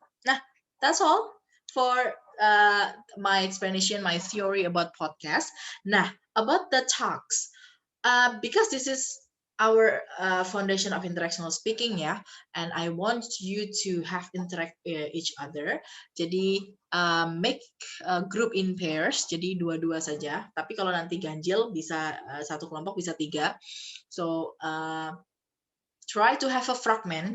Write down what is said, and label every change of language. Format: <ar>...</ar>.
<en>Nah, that's all for my explanation, my theory about podcast. Nah, about the talks, because this is our foundation of interactional speaking ya, and I want you to have interact each other. Jadi make a group in pairs,</en> <id>jadi dua-dua saja. Tapi kalau nanti ganjil bisa satu kelompok bisa 3.</id> <en>So try to have a fragment.</en>